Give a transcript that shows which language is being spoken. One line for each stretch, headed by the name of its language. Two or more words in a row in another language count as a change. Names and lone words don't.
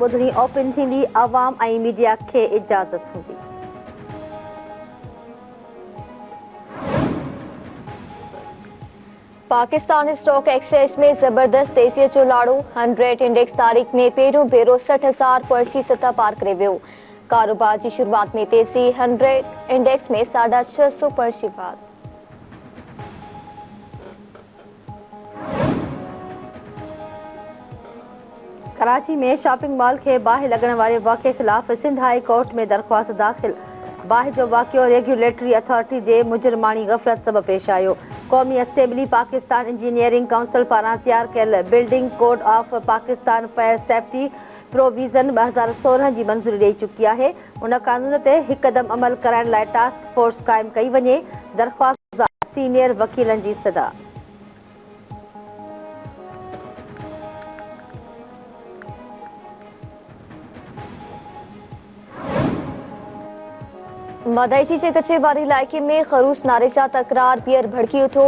Sindhi: ॿुधणी ओपन थींदी, अवाम ऐं मीडिया खे इजाज़त हूंदी। पाकिस्तान स्टॉक एक्सचेंज में ज़बरदस्त तेज़ीअ जो लाड़ो। 100 इंडेक्स तारीख़ में पहिरियों भेरो 60,000 पॉइंट्स जी सतह पार करे वियो। कारोबार की शुरुआत में तेज़ी। 100 इंडेक्स में 650 पॉइंट्स जी बात। कराची में
English: shopping mall
Sindhi: के बाहि लगण वारे वाक़े ख़िलाफ़ सिंध हाई कोर्ट में दरख़्वास्त दाख़िल। बाहि जो वाक़ियो
English: regulatory authority
Sindhi: जे मुजरमानी गफ़लत सबबि पेश आयो। क़ौमी असेंबली पाकिस्तान इंजीनियरिंग काउंसिल पारां तैयार कयल बिल्डिंग कोड ऑफ पाकिस्तान फायर सेफ्टी प्रोविज़न 2016 जी मंज़ूरी ॾेई चुकी आहे। उन कानून ते हिकदम अमल कराइण लाइ टास्क फोर्स क़ाइमु कई वञे। दरख़्वास्त सीनियर वकीलनि जी इस्तदा। मदईची जे कचे वारे इलाइक़े में ख़रूस नारे सां तकरार बीहर भड़की उथियो।